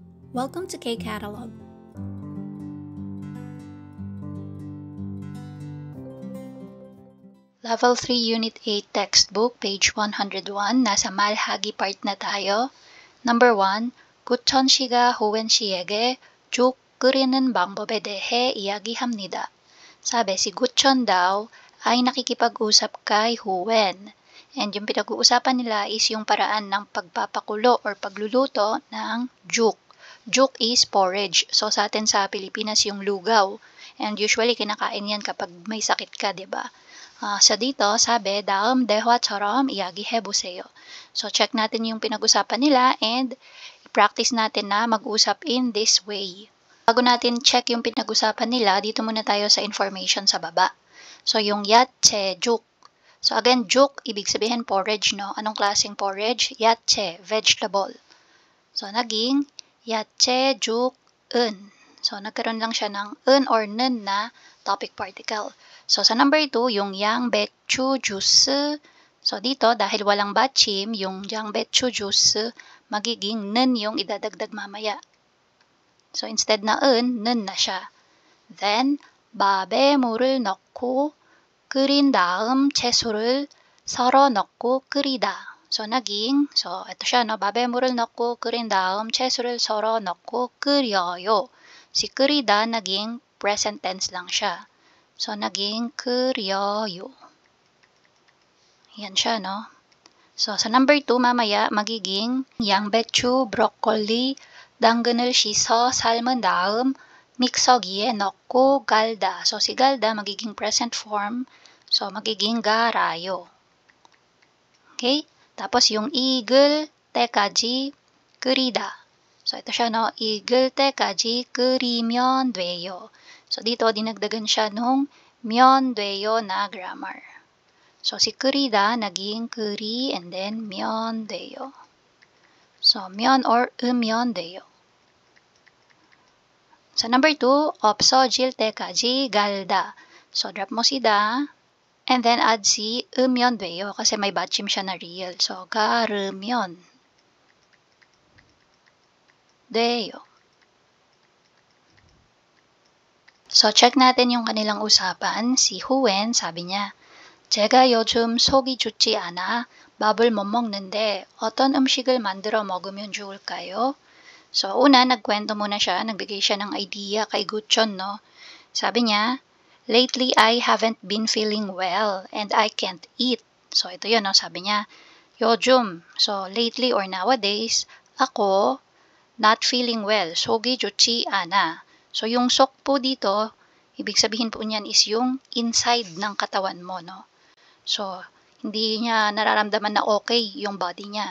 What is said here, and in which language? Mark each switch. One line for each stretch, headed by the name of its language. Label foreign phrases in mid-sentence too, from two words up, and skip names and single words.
English: Welcome to K-Catalog. Level 3 Unit 8 Textbook, page 101.
Filipino: nasa 말하기 part na tayo. Number 1,
Korean: 구천 씨가 호웬 씨에게 죽 끓이는 방법에 대해 이야기합니다.
Filipino: Sabi, si Guchon daw ay nakikipag-usap kay Howen. And yung pinag-uusapan nila is yung paraan ng pagpapakulo or pagluluto ng juk. Juk is porridge. So sa atin sa Pilipinas yung lugaw. And usually kinakain yan kapag may sakit ka, 'di ba? So dito, sabi,
Korean: 다음 대화처럼 이야기해보세요.
Filipino: So check natin yung pinag-usapan nila and practice natin na mag-usap
English: in this way.
Filipino: Bago natin check yung pinag-usapan nila, dito muna tayo sa information sa baba. So yung
Korean: 야채, 죽.
Filipino: So again, juk, ibig sabihin porridge, no? Anong klaseng porridge? Yache, vegetable. So naging
Korean: 야채죽은.
Filipino: So nagkaroon lang siya ng un or nun na
English: topic particle.
Filipino: So sa number 2, yung
Korean: 양배추 죽.
Filipino: So dito, dahil walang bachim, yung
Korean: 양배추 죽,
Filipino: magiging nun yung idadagdag mamaya. So instead na nun na siya. Then,
Korean: 밥에 물을 넣고 끓인 다음 채소를 썰어 넣고 끓이다.
Filipino: So naging, so ito siya, no?
Korean: 밥에 물을 넣고 끓인 다음 채소를 썰어 넣고 끓여요. Si 끓이다 naging present tense lang siya. So naging 끓여요. Yan siya, no?
Filipino: So sa number 2 mamaya magiging
Korean: 양배추, 브로콜리, 당근을 씻어 삶은 다음 믹서기에 넣고 갈다.
Filipino: So si galda magiging present form. So magiging 갈아요. Okay? Tapos yung
Korean: 익을 때까지 끓이다.
Filipino: So ito siya, no?
Korean: 익을 때까지 끓이면 돼요.
Filipino: So dito dinagdagan siya nung
Korean: 면 돼요
Filipino: na grammar. So si 끓이다 naging 끓이 and then
Korean: 면 돼요.
Filipino: So 면 or
Korean: 으면 돼요.
Filipino: Sa number 2,
Korean: 없어질 때까지 갈다.
Filipino: So drop mo si da and then add si
Korean: 으면 돼요
Filipino: kasi may batchim siya na real. So
Korean: 가르면 돼요.
Filipino: So check natin yung kanilang usapan. Si Howen, sabi niya,
Korean: 제가 요즘 속이 좋지 않아 밥을 못 먹는데 어떤 음식을 만들어 먹으면 좋을까요?
Filipino: So una, nagkwento muna siya, nagbigay siya ng idea kay Guchon, no? Sabi niya,
English: lately I haven't been feeling well and I can't eat.
Filipino: So ito yun, no? Sabi niya,
Korean: 요즘,
English: so lately or nowadays, ako not feeling well,
Korean: 속이 좋지 않아.
Filipino: So yung sok po dito, ibig sabihin po niyan is yung inside ng katawan mo, no? So hindi niya nararamdaman na okay yung body niya.